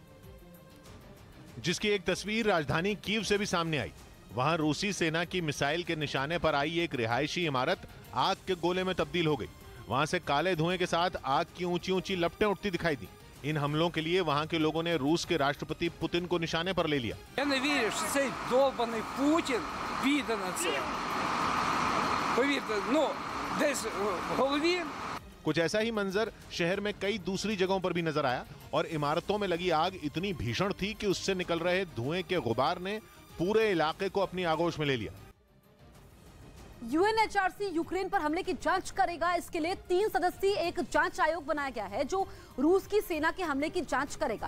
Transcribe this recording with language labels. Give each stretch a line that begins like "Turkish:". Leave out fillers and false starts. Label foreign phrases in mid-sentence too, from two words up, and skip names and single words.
Hindi: जिसकी एक तस्वीर राजधानी कीव से भी सामने आई। वहां रूसी सेना की मिसाइल के निशाने पर आई एक रिहायशी इमारत आग के गोले में तब्दील हो गई। वहां से काले धुएं के साथ आग की ऊंची ऊंची लपटें उठती दिखाई दी। इन हमलों के लिए वहां के लोगों ने रूस के राष्ट्रपति पुतिन को निशाने पर ले लिया।
Ukrainian: Я не вірю, що цей довбаний Путін піде на це. Повірте, десь в голові.
Hindi: कुछ ऐसा ही मंजर शहर में कई दूसरी जगहों पर भी नजर आया और इमारतों में लगी आग इतनी भीषण थी कि उससे निकल रहे धुएं के गुबार ने पूरे इलाके को अपनी आगोश में ले लिया। यूएनएचआरसी यूक्रेन पर हमले की जांच करेगा। इसके लिए 3 सदस्यीय एक जांच आयोग बनाया गया है जो रूस की सेना के हमले की जांच करेगा।